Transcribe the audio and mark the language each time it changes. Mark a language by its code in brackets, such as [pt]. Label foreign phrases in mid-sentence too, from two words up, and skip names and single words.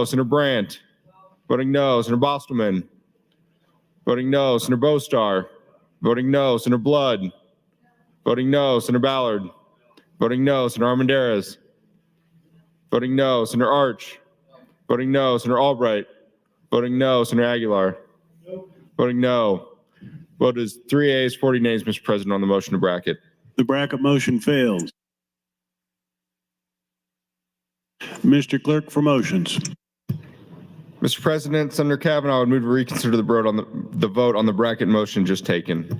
[en] Senator Brandt, voting no. Senator Bostelman, voting no. Senator Bostar, voting no. Senator Blood, voting no. Senator Ballard, voting no. Senator Armendariz, voting no. Senator Arch, voting no. Senator Albright, voting no. Senator Aguilar, voting no. Vote is 3 ayes, 40 nays, Mr. President, on the motion to bracket. The bracket motion fails. Mr. Clerk, for motions. Mr. President, Senator Kavanaugh would move to reconsider the vote on the bracket motion just taken.